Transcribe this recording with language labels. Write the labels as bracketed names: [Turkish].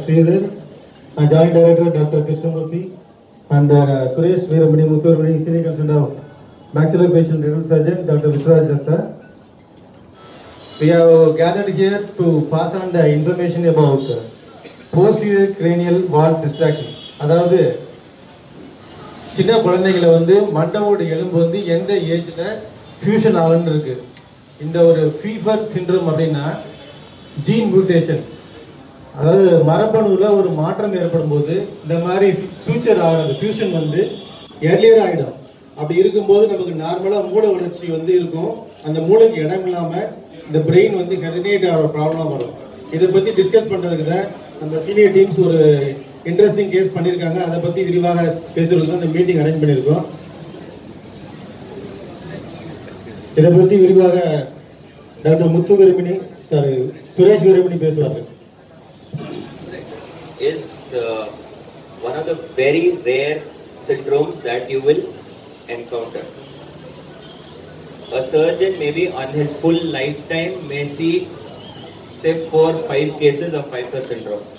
[English] Sridhar, and Joint Director Dr. Krishnamurthy, and Suresh Veeramani Muthuramani, Senior Concern of Maxillofacial Dental Surgeon Dr. Vishwaraj Datta. We have gathered here to pass on the information about posterior cranial wall distraction. [Tamil] அதாவது சின்ன குழந்தைகளை வந்து மண்டவோட எலும்பு வந்து எந்த ஏஜ்ல fusion ஆகுன்னு இருக்கு. இந்த ஒரு ஃபீவர் சிண்ட்ரோம் அப்படின்னா ஜீன் மியூட்டேஷன், அதாவது மரபணுவில் ஒரு மாற்றம் ஏற்படும் போது இந்த மாதிரி ஃபியூச்சர் ஆகாது, ஃபியூஷன் வந்து எர்லியர் ஆகிடும். அப்படி இருக்கும்போது நமக்கு நார்மலாக மூளை வளர்ச்சி வந்து இருக்கும், அந்த மூளைக்கு இடம் இல்லாமல் இந்த பிரெயின் வந்து ஹெரினேட் ஆகிற ப்ராப்ளம் வரும். இதை பற்றி டிஸ்கஸ் பண்ணுறதுக்கு தான் நம்ம சீனியர் டீம்ஸ் ஒரு இன்ட்ரெஸ்டிங் கேஸ் பண்ணியிருக்காங்க. அதை பற்றி விரிவாக பேசுறதுக்கு தான் இந்த மீட்டிங் அரேஞ்ச் பண்ணியிருக்கோம். இதை பற்றி விரிவாக டாக்டர் முத்து வீரமணி சுரேஷ் வீரமணி பேசுவார்கள். [English] Is one of the very rare syndromes that you will encounter. A surgeon maybe on his full lifetime may see say 4-5 cases of Pfeiffer syndrome.